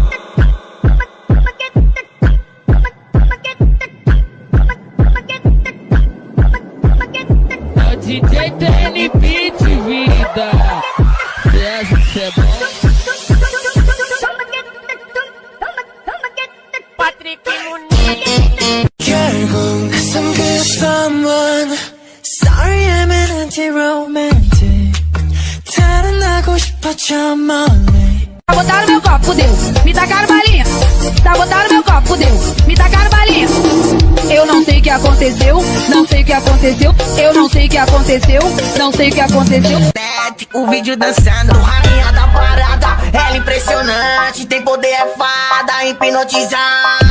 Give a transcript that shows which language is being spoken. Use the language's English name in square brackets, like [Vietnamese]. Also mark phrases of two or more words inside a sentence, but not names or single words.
[Portuguese] O DJ TN Beat, vida. Cê é bom. Patrick Muniz. [Korean] 결국 낯선 그 someone. [English] Sorry I'm an anti-romantic. [Korean] 달아나고 싶어 저 멀리. [Portuguese] Tá botando meu copo, fudeu. Me tacaram balinha. Tá botando meu copo, fudeu. Me tacaram balinha. Eu não sei o que aconteceu. Não sei o que aconteceu. Eu não sei o que aconteceu. Não sei o que aconteceu. O vídeo dançando, rainha da parada. Ela impressionante, tem poder, é fada, hipnotizada.